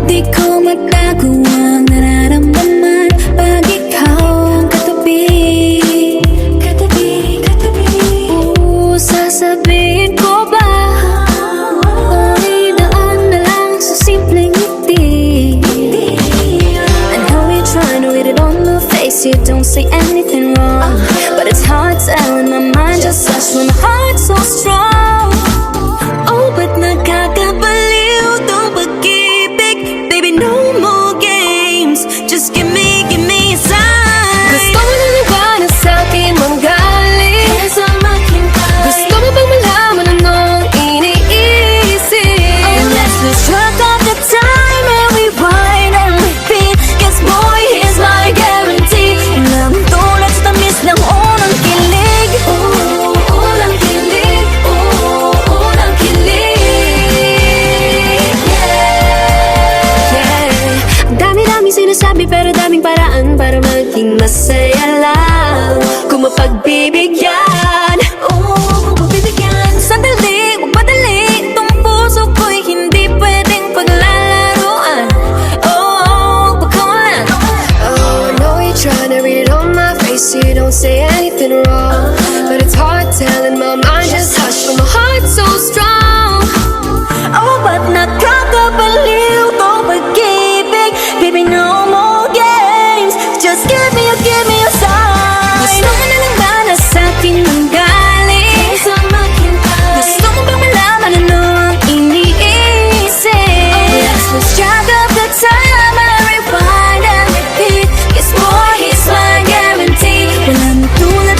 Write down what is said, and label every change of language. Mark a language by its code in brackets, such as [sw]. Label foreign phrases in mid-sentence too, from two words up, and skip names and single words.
[tl] Di ko matago ang nararamdaman pag ikaw ang katabi. Katabi, katabi. Sasabihin ko ba? Daan na lang sa simpleng ngiti. [en] I know you're trying to read it on my face. You don't say anything wrong, but it's hard telling. My mind just sucks when my heart's so strong. [tl] Oh, but nakakabaliw tong pag-ibig. [en] Baby, no more games. Just give me a sign. [tl] Gusto mo na liwanag sa'kin manggaling. Gusto mo bang malaman anong iniisip? [en] Oh, let's lose track of the time and rewind and repeat. 'Cause boy, here's my guarantee. [tl] Walang tulad sa tamis ng unang kilig. Unang kilig, unang kilig. Yeah. Dami-dami sinasabi pero daming paraan para maging masaya lang. Kung mapagbibigyan, kung mapagbibigyan. Sandali, huwag madali. Itong puso ko'y hindi pwedeng paglalaruan. Pagkawalan. [en] Oh, I know you're trying to read it on my face. You don't say anything wrong, but it's hard telling. My mind just hush when my heart's so strong. [tl] Oh, but nakakabaliw tong pag-ibig. [en] Baby, no more games. Just give me a sign. [tl] Gusto mo na lang ba na sa'kin manggaling? Gusto mo bang malaman ano ang iniisip? [en] Oh, let's lose track of the time and rewind and repeat. 'Cause boy, he's my guarantee. [tl] Walang tulad